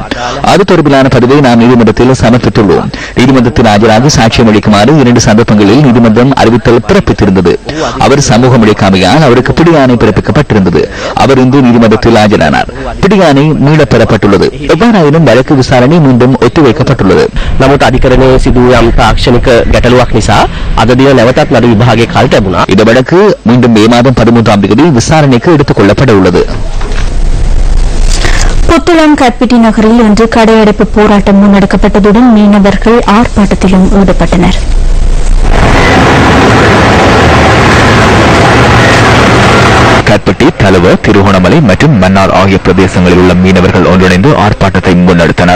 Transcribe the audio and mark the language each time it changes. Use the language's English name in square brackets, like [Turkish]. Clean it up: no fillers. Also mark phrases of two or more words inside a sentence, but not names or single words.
[Tamil] அது தொடர்பிலான பதிவை நாம் நீதிமன்றத்தில் சமர்ப்பித்துள்ளோம். நீதிமன்றத்தில் ஆஜராக சாட்சியம் அளிக்குமாறு 2 சந்தர்ப்பங்களில் நீதிமன்றம் அறிவித்தல் பிறப்பித்திருந்தது. அவர் சமூகம் அளிக்காமையால் அவருக்கு பிடியாணை பிறப்பிக்கப்பட்டிருந்தது. அவர் இன்று நீதிமன்றத்தில் ஆஜரானார். பிடியாணை மீளப் பெறப்பட்டுள்ளது. எவ்வாறாயினும் வழக்கு விசாரணை மீண்டும் ஒத்திவைக்கப்பட்டுள்ளது. [Sinhala] නමුත් අධිකරණයේ සිදු යම් තාක්ෂණික ගැටලුවක් නිසා අද දින නැවතත් නඩු විභාගයේ කල් ලැබුණා. [Tamil] இந்த வழக்கு மீண்டும் மே மாதம் 13ஆம் தேதி விசாரணைக்கு எடுத்துக் கொள்ளப்பட உள்ளது. புத்தளம் கற்பிட்டி நகரில் இன்று கடையடைப்பு போராட்டம் முன்னெடுக்கப்பட்டதுடன் மீனவர்கள் ஆர்ப்பாட்டத்திலும் ஈடுபட்டனர். கற்பட்டி, தலுவ, திருகோணமலை மற்றும் மன்னார் ஆகிய பிரதேசங்களில் உள்ள மீனவர்கள் ஒன்றிணைந்து ஆர்ப்பாட்டத்தை முன்னெடுத்தனர்.